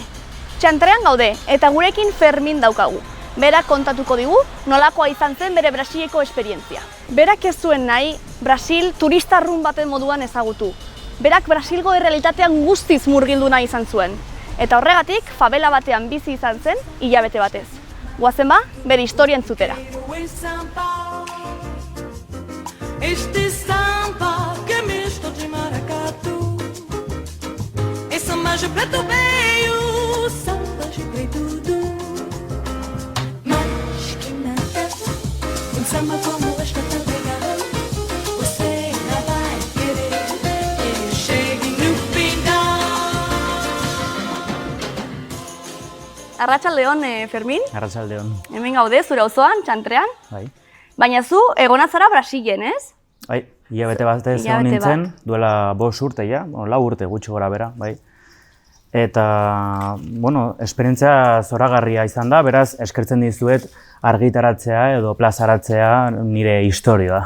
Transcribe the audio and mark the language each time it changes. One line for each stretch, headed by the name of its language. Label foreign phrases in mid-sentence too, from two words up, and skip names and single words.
Basque: Txantrean gaude eta gurekin Fermin daukagu. Berak kontatuko digu nolakoa izan zen bere Brasileko esperientzia. Berak ez zuen nahi Brasil turistarrun baten moduan ezagutu. Berak Brasilgo errealitatean guztiz murgildu nahi izan zuen. Eta horregatik favela batean bizi izan zen hilabete batez. Goazen ba, bere historia entzutera.
Portuguese: Anjo preto veio, samba de tudo. Mas que nada, samba como esta tão legal. Você não vai querer que chegue no final.
Basque: Arratsaldeon, Fermin. Arratsaldeon. Hemen gaude, zure auzoan, Txantrean. Bai. Baina zu, egona zara Brasilen, ez? Bai, hilabete bat ez egon nintzen, duela 5 urte ja, 4 urte gutxi gora bera, bai. Eta, bueno, esperientzia zoragarria izan da, beraz, eskertzen dizuet argitaratzea edo plazaratzea nire historioa.